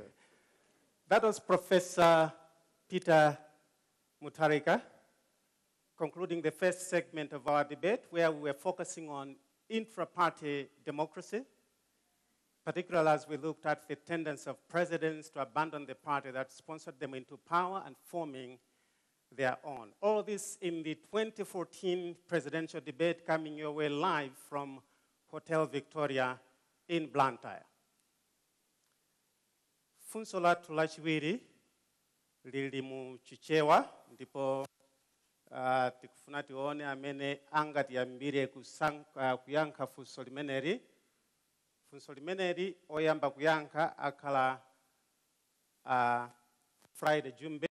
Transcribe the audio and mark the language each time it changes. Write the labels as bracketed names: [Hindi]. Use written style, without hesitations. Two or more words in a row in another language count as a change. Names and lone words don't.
[English] That was Professor Peter Mutharika, concluding the first segment of our debate, where we were focusing on intra-party democracy, particularly as we looked at the tendency of presidents to abandon the party that sponsored them into power and forming their own. All this in the 2014 presidential debate coming your way live from Hotel Victoria in Blantyre. [Nyanja] Funso lathu lachiwiri lili mu chichewa ndipo tikufuna tione amene angatiyambire kuyankha funso limeneli. Funso limeneli oyamba kuyankha akhala Friday Jumbe.